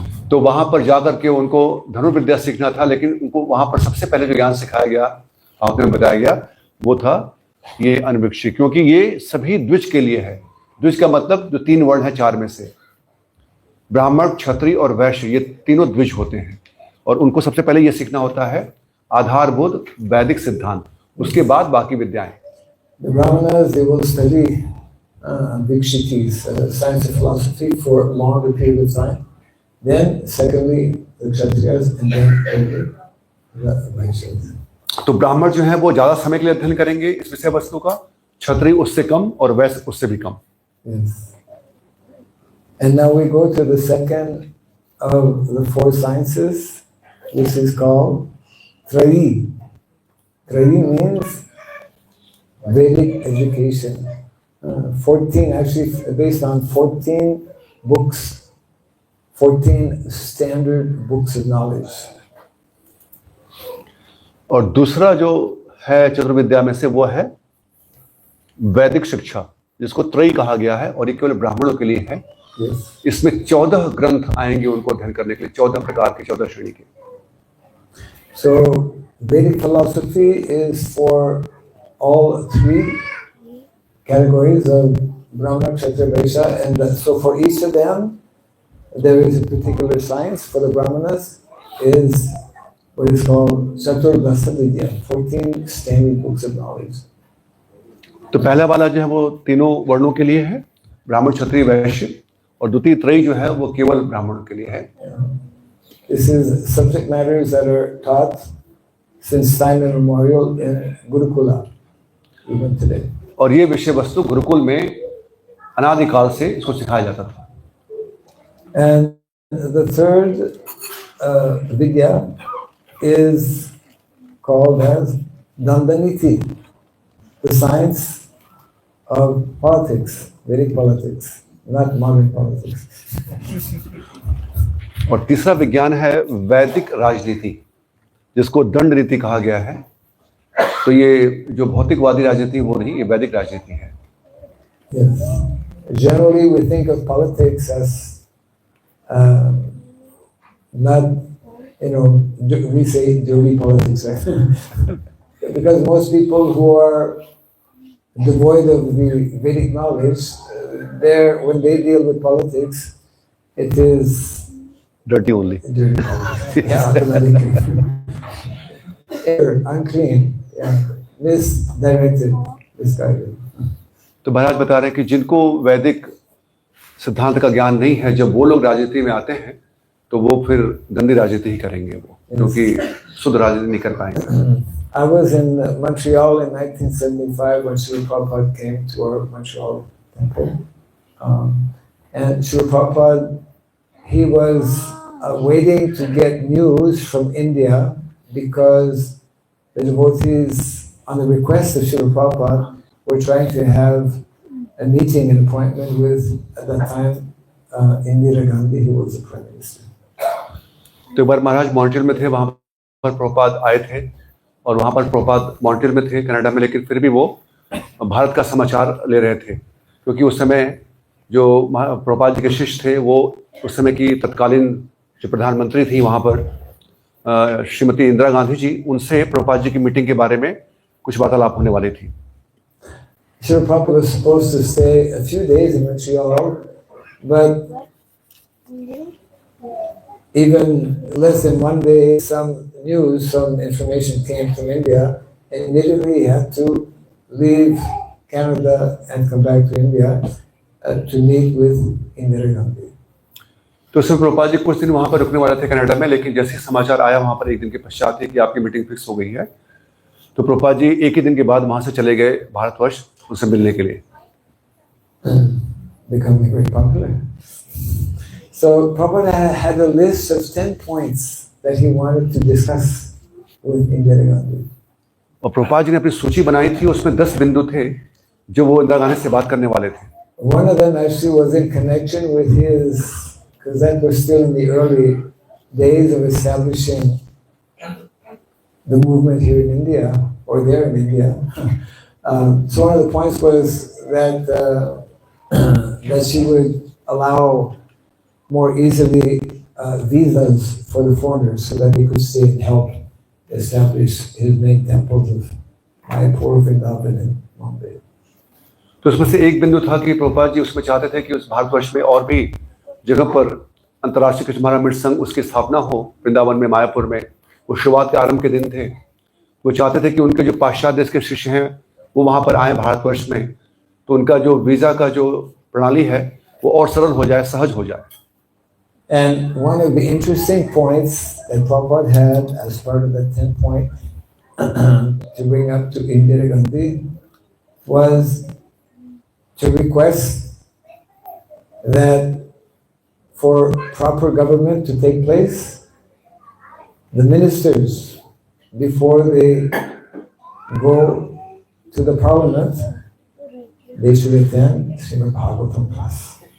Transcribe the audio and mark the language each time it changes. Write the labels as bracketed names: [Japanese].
[Hindi] तो वहां पर जाकर के उनको धनुर्विद्या सीखना था, लेकिन उनको वहां पर सबसे पहले जो ज्ञान सिखाया गया, आपने बताया गया, वो था ये अनविक्षी, क्योंकि ये सभी द्विज के लिए है। द्विज का मतलब जो 3 वर्ण है 4 में से, ब्राह्मण, क्षत्रिय और वैश्य, ये तीनों द्विज होते हैं, और उनको सबसे पहले ये सीखना होता है आधारभूत वैदिक सिद्धांत, उसके बाद बाकी विद्याएं। [English] The Brahmanas, they will study Vikshitis, science and philosophy for a longer period of time. Then, secondly, the Kshatriyas, and then the Vaishyas. [Hindi] तो ब्राह्मण जो है वो ज्यादा समय के लिए अध्ययन करेंगे इस विषय वस्तु का, क्षत्रिय उससे कम और वैश्य उससे भी कम। [English] Yes. And now we go to the second of the 4 sciences. This is called Trayi. Trayi means Vedic education. 14, actually based on 14 books, 14 standard books of knowledge. [Hindi] और दूसरा जो है चतुर्विद्या में से वो है वैदिक शिक्षा, जिसको त्रयी कहा गया है, और ये केवल ब्राह्मणों के लिए है। [English] Yes. [Hindi] इसमें 14 ग्रंथ आएंगे उनको अध्ययन करने के लिए, 14 प्रकार के, 14 श्रेणी के। [English] So Vedic philosophy is for all 3 categories of Brahmana, Kshatriya, Vaishya, and so for each of them there is a particular science. For the Brahmanas is what is called Chaturdasa Vidya, 14 standing books of knowledge. [Hindi] तो पहला वाला जो है वो तीनों वर्णों के लिए है, ब्राह्मण, क्षत्रिय, वैश्य, और द्वितीय त्रयी जो है वो केवल ब्राह्मणों के लिए है। [English] This is subject matters that are taught since time immemorial in Gurukula, even today. [Hindi] और ये विषय वस्तु गुरुकुल में अनादिकाल से इसको सिखाया जाता था। [English] And the third vidya is called as Dandaniti, the science of politics, Vedic politics, not modern politics. [Hindi] और तीसरा विज्ञान है वैदिक राजनीति, जिसको दंड नीति कहा गया है। तो ये जो भौतिकवादी राजनीति वो नहीं, ये वैदिक राजनीति है। [English] Yes. Generally, we think of politics as not, we say dirty politics, right? Because most people who are devoid of the Vedic knowledge, when they deal with politics, it is Dirty only. dirty politics. Yeah, automatically. Unclean, yeah, misdirected, misguided. [Hindi] तो महाराज बता रहे हैं कि जिनको वैदिक सिद्धांत का ज्ञान नहीं है, जब वो लोग राजनीति में आते हैं तो वो फिर गंदी राजनीति ही करेंगे, वो क्योंकि शुद्ध राजनीति नहीं कर पाएंगे। [English] I was in Montreal in 1975 when Srila Prabhupada came to our Montreal temple. And Srila Prabhupada, he was waiting to get news from India because the devotees, on the request of Srila Prabhupada, were trying to have a meeting, an appointment with, at that time, Indira Gandhi, who was the Prime Minister. [Hindi] तो एक बार महाराज Montreal में थे, वहाँ पर प्रभुपाद आए थे, और वहाँ पर प्रभुपाद मॉन्ट्रियल में थे कनाडा में, लेकिन फिर भी वो भारत का समाचार ले रहे थे, क्योंकि उस समय जो प्रभुपाद जी के शिष्य थे वो उस समय की तत्कालीन जो प्रधानमंत्री थी वहाँ पर श्रीमती इंदिरा गांधी जी, उनसे प्रभुपाद जी की मीटिंग के बारे में कुछ वार्तालाप होने वाली थी। [English] Srila Prabhupada was supposed to stay a few days in Montreal, but even less than one day, some news, some information came from India, and immediately he had to leave Canada and come back to India to meet with Indira Gandhi. [Hindi] तो उसमें प्रभुपाद जी कुछ दिन वहाँ पर रुकने वाले थे Canada में, लेकिन जैसे समाचार आया वहाँ पर एक दिन के पश्चात ही कि आपकी मीटिंग फिक्स हो गई है, तो प्रभुपाद जी एक ही दिन के बाद वहाँ से चले गए भारतवर्ष उनसे मिलने के लिए। [English] becoming very popular. So Prabhupada had a list of 10 points that he wanted to discuss with Indira Gandhi. [Hindi] और प्रभुपाद जी ने अपनी सूची बनाई थी, उसमें 10 बिंदु थे जो वो इंदिरा गांधी से बात करने वाले थे। [English] One of them actually was in connection with his, because that was still in the early days of establishing the movement here in India, or there in India. So one of the points was that that she would allow more easily visas for the foreigners so that they could stay and help establish his main temples of Mayapur, Vrindavan, and Bombay. [Hindi] तो उसमें से एक बिंदु था कि प्रभुपाद जी उसमें चाहते थे कि उस भारतवर्ष में और भी जगह पर अंतर्राष्ट्रीय कृष्ण महाराज संघ उसकी स्थापना हो। वृंदावन में, मायापुर में वो शुरुआत के आरंभ के दिन थे। वो चाहते थे कि उनके जो पाश्चात्य देश के शिष्य हैं वो वहाँ पर आए भारतवर्ष में, तो उनका जो वीज़ा का जो प्रणाली है वो और सरल हो जाए, सहज हो जाए। [English] And one of the interesting points that Prabhupada had as part of the 10-point to bring up to Indira Gandhi was to request that for proper government to take place, the ministers, before they go to the parliament, they should attend Srimad Bhagavatam class.